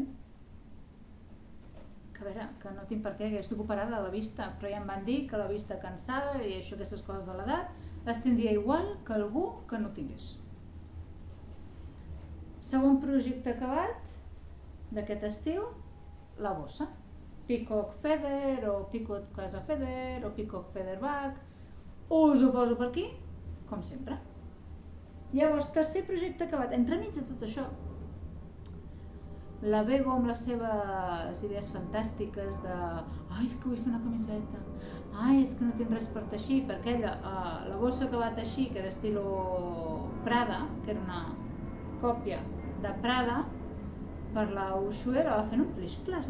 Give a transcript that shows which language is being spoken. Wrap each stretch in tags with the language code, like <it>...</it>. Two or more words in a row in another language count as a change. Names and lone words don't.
<ca>Que a veure, que no tinc per què, que estic operada a la vista, però ja em van dir que la vista cansada i això, aquestes coses de l'edat, les tindria igual que algú que no tingués. Segon projecte acabat d'aquest estiu, la bossa. Peacock Feather, o Peacock Casa Feather, o Peacock Feather Bag. Us ho poso per aquí, com sempre. Llavors, tercer projecte acabat. Entremig de tot això, la Bego amb les seves idees fantàstiques de ai, és que vull fer una camiseta, ai, és que no tinc res per teixir, perquè ella, la bossa que va teixir, que era estilo Prada, que era una còpia de Prada, per la Ushuaia la va fent un flash-flash.</ca>